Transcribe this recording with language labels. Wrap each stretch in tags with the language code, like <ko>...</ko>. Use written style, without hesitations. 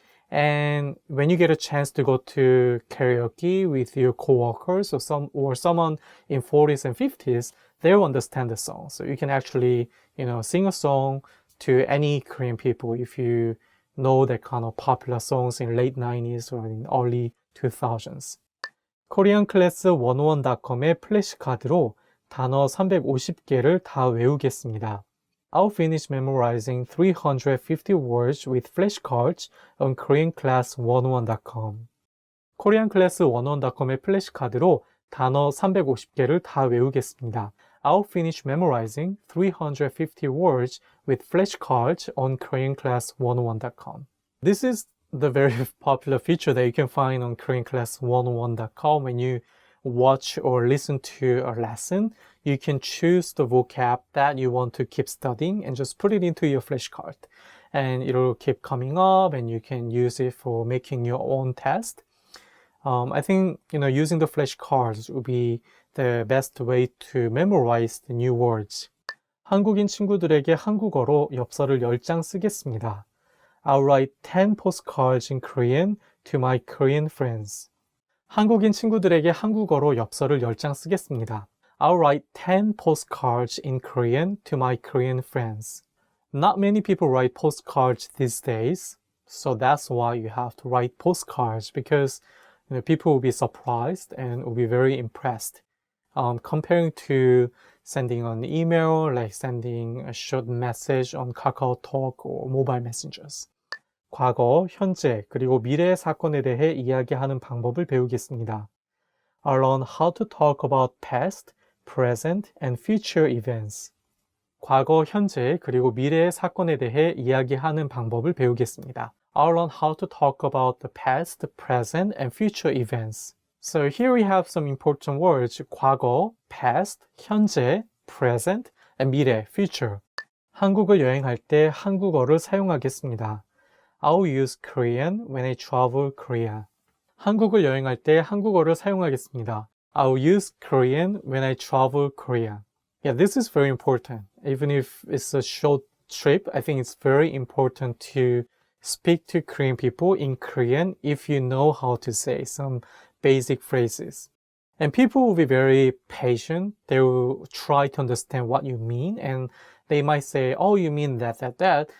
<en>And when you get a chance to go to karaoke with your coworkers or someone in 40s and 50s, they'll understand the song. So you can actually, sing a song to any Korean people if you know that kind of popular songs in late 90s or in early 2000s.</en> <ko>koreanclass101.com의 플래시카드로 단어 350개를 다 외우겠습니다.</ko> <en>I'll finish memorizing 350 words with flashcards on koreanclass101.com.</en> <ko>koreanclass101.com의 플래시카드로 단어 350개를 다 외우겠습니다.</ko> <en>I'll finish memorizing 350 words with flashcards on koreanclass101.com. This is the very popular feature that you can find on koreanclass101.com. When you watch or listen to a lesson, you can choose the vocab that you want to keep studying and just put it into your flashcard. And it'll keep coming up and you can use it for making your own test. I think, using the flashcards will be the best way to memorize the new words.</en> <ko>한국인 친구들에게 한국어로 엽서를 10장 쓰겠습니다.</ko> <en>I'll write 10 postcards in Korean to my Korean friends.</en> <ko>한국인 친구들에게 한국어로 엽서를 10장 쓰겠습니다.</ko> <en>I'll write 10 postcards in Korean to my Korean friends. Not many people write postcards these days, so that's why you have to write postcards because people will be surprised and will be very impressed. Comparing to sending an email, like sending a short message on KakaoTalk or mobile messengers.</en> <ko>과거, 현재, 그리고 미래의 사건에 대해 이야기하는 방법을 배우겠습니다.</ko> <en>I'll learn how to talk about past, present, and future events.</en> <ko>과거, 현재, 그리고 미래의 사건에 대해 이야기하는 방법을 배우겠습니다.</ko> <en>I'll learn how to talk about the past, present, and future events. So here we have some important words. 과거, past, 현재, present, and 미래, future.</en> <ko>한국을 여행할 때 한국어를 사용하겠습니다.</ko> <en>I'll use Korean when I travel Korea.</en> <ko>한국을 여행할 때 한국어를 사용하겠습니다.</ko> <en>I'll use Korean when I travel Korea. Yeah, this is very important. Even if it's a short trip, I think it's very important to speak to Korean people in Korean if you know how to say some basic phrases. And people will be very patient. They will try to understand what you mean and they might say, oh, you mean that.</en>